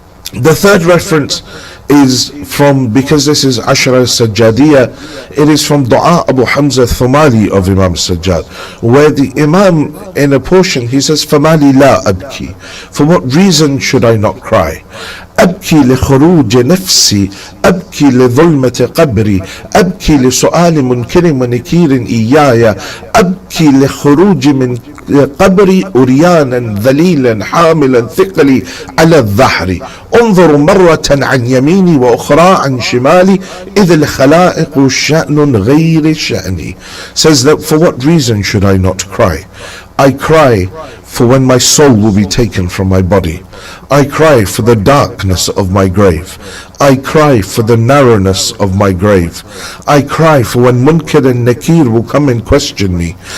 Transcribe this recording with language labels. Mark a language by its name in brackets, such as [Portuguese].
[English] The third reference is from, because this is Ashra Sajjadiyah, it is from Dua Abu Hamza Thumali of Imam Sajjad, where the Imam in a portion he says, [Arabic] فَمَالِ لَا أَبْكِي, [English] for what reason should I not cry? [Arabic] أبكي لخروج نفسي، أبكي لظلمة قبري، أبكي لسؤال منكر ونكير إياي، أبكي لخروج من قبري أريانا ذليلا حاملا ثقلي على الظهر، انظر مرة عن يميني وأخرى عن شمالي، إذ الخلائق شأن غير شأني. [English] Says that for what reason should I not cry? I cry for when my soul will be taken from my body. I cry for the darkness of my grave. I cry for the narrowness of my grave. I cry for when Munkar and Nakir will come and question me.